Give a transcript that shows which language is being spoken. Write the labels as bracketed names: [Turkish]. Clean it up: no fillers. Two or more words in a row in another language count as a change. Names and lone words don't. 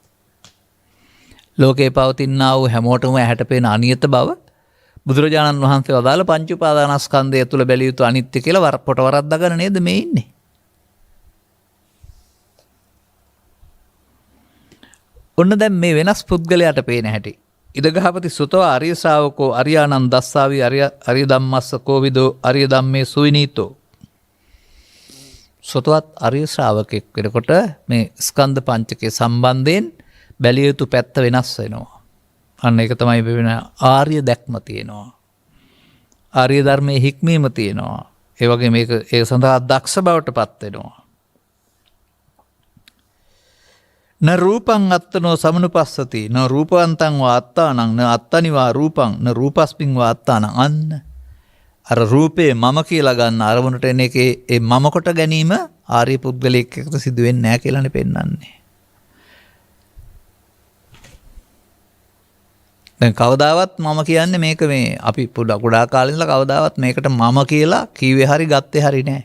[Sinhala] ලෝකේ පවතිනා වූ හැමෝටම ඇහැට පේන අනියත බව බුදුරජාණන් වහන්සේ වදාළ පංච උපාදානස්කන්ධය තුළ බැලිය යුතු අනිත්‍ය කියලා පොට වරද්දාගෙන නේද මේ ඉන්නේ? ඔන්න දැන් මේ වෙනස් පුද්ගලයාට පේන හැටි. [Pali] ඉදගහපති සුතව ආර්ය ශ්‍රාවකෝ අරියානන් දස්සාවි අරිය ධම්මස්ස කෝවිදෝ අරිය ධම්මේ සුවිනීතෝ. [Sinhala] සුතවත් ආර්ය ශ්‍රාවකෙක් වෙනකොට මේ ස්කන්ධ පංචකයේ සම්බන්ධයෙන් බැලිය යුතු පැත්ත වෙනස් වෙනවා. අන්න ඒක තමයි වෙන ආර්ය දැක්ම තියෙනවා. ආර්ය ධර්මයේ හික්මීම තියෙනවා. ඒ වගේ මේක ඒ සඳහා දක්ෂ බවට පත් වෙනවා. [Pali] න රූපං අත්තනෝ සමනුපස්සති න රූපවන්තං වා අත්තානං න අත්තනිවා රූපං න රූපස්මින් වා අත්තානං. [Sinhala] අන්න අර රූපේ මම කියලා ගන්න අරමුණට එන එකේ ඒ මම කොට ගැනීම ආර්ය පුද්ගලයෙක් එක්ක සිදු වෙන්නේ නැහැ කියලානේ පෙන්වන්නේ. දැන් කවදාවත් මම කියන්නේ මේක මේ අපි කුඩා කාලේ ඉඳලා කවදාවත් මේකට මම කියලා කිව්වේ හරි ගත්තේ හරි නෑ.